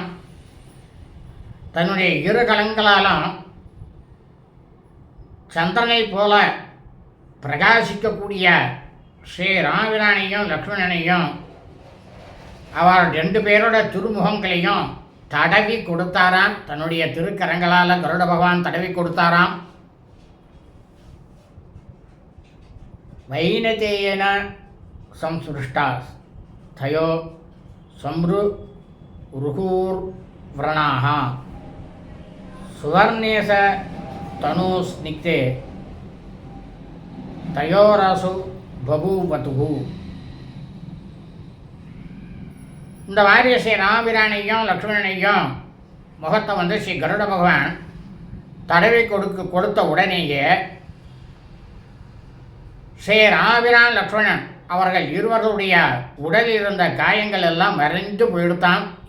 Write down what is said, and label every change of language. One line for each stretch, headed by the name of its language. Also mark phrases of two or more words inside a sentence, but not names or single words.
Tamil: தன்னுடைய இரு கலங்களாலும் சந்திரனை போல பிரகாசிக்கக்கூடிய ஸ்ரீ ராமபிரானையும் லக்ஷ்மணனையும் அவர் ரெண்டு பேரோட திருமுகங்களையும் தடவி கொடுத்தாராம். தன்னுடைய திருக்கரங்களால் கருட பகவான் தடவி கொடுத்தாராம்.
Sanskrit: वैनतेयन संस्रुष्टा तयो संरु रुहूर् व्रणाः सुवर्णेश तनूस्निग्धे तयोरसु बभूवतुः.
Tamil: இந்த மாதிரி ஸ்ரீ ராமபிரானையும் லக்ஷ்மணனையும் முகத்தை ஸ்ரீ கருட பகவான் தடவி கொடுத்த உடனேயே ஸ்ரீ ராமபிரான் லக்ஷ்மணன் அவர்கள் இருவர்களுடைய உடலில் இருந்த காயங்கள் எல்லாம் மறைந்து போயிடுத்தான்.